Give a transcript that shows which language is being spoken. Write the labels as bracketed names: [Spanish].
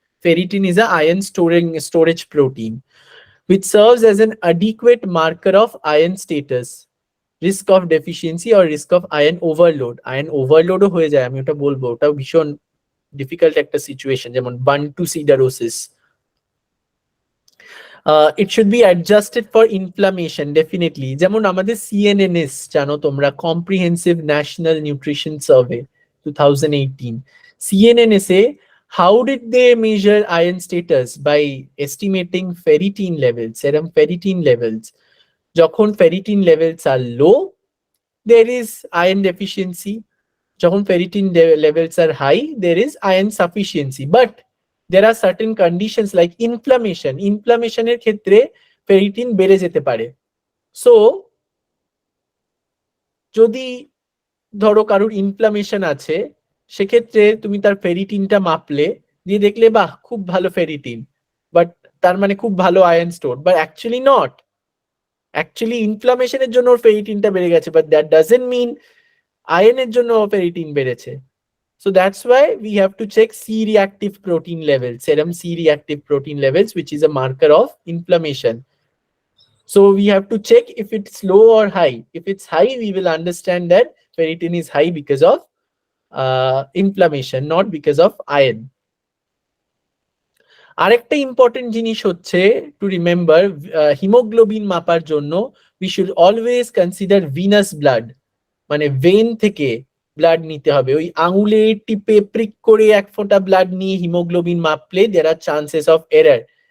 [English] Ferritin is a iron storage protein which serves as an adequate marker of iron status, risk of deficiency or risk of iron overload. [Bangla] Iron overload ও হয়ে যায়, আমি ওটা বলবো, ওটা ভীষণ difficult একটা situation, যেমন Bantu সিডারোসিস। [English] It should be adjusted for inflammation, definitely. [Bangla] যেমন আমাদের CNNS জানো তোমরা, [English] Comprehensive National Nutrition Survey 2018, CNNS এ how did they measure iron status? By estimating ferritin levels, serum ferritin levels. যখন ferritin levels are low, there is iron deficiency. যখন ferritin levels are high, there is iron sufficiency. But there are certain conditions like inflammation. [Bangla] Inflammation এর ক্ষেত্রে ferritin বেড়ে যেতে পারে। So যদি ধরো কারোর ইনফ্লামেশন আছে, সেক্ষেত্রে তুমি তার ফেরিটিনটা মাপলে, দিয়ে দেখলে বাহ খুব ভালো ফেরিটিন, বাট তার মানে খুব ভালো iron store, but actually not. Actually ইনফ্লামেশনের জন্য ওর ফেরিটিনটা বেড়ে গেছে, বাট দ্যাট ডাজন্ট মিন আয়রনের জন্য ফেরিটিন বেড়েছে। [English] So that's why we have to check C-reactive protein levels, serum C-reactive protein levels, which is a marker of inflammation. So we have to check if it's low or high. If it's high, we will understand that ferritin is high because of inflammation, not because of iron. [Bangla] আরেকটা important জিনিস হচ্ছে to remember, haemoglobin মাপার জন্য [English] we should always consider venous blood, [Bangla] মানে when থেকে blood নিতে হবে। ওই আঙুলে টিপে প্রিক করে এক ফোঁটা ব্লাড নিয়ে haemoglobin মাপলে [English] there are chances of error.